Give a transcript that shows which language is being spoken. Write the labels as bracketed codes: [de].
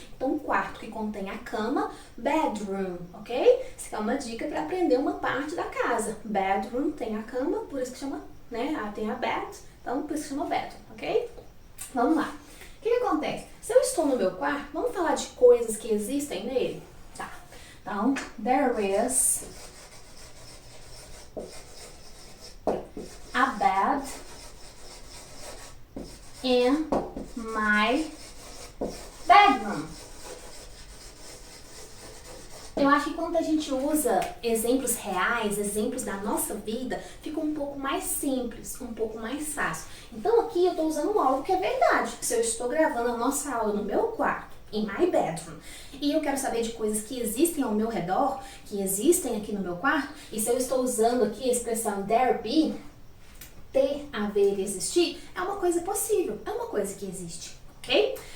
[pt] Então, um quarto que contém a cama, bedroom, ok? Isso é uma dica para aprender uma parte da casa. Bedroom tem a cama, por isso que chama, né? Tem a bed, então por isso que chama bedroom, ok? Vamos lá. O que acontece? Se eu estou no meu quarto, vamos falar de coisas que existem nele? Tá. [en] Então, there is a bed in my bedroom. [pt] Eu acho que quando a gente usa exemplos reais, exemplos da nossa vida, fica um pouco mais simples, um pouco mais fácil. Então aqui eu estou usando algo que é verdade. Se eu estou gravando a nossa aula no meu quarto, [en] in my bedroom, [pt] e eu quero saber de coisas que existem ao meu redor, que existem aqui no meu quarto, e se eu estou usando aqui a expressão there be, ter, haver, existir, é uma coisa possível, é uma coisa que existe, ok?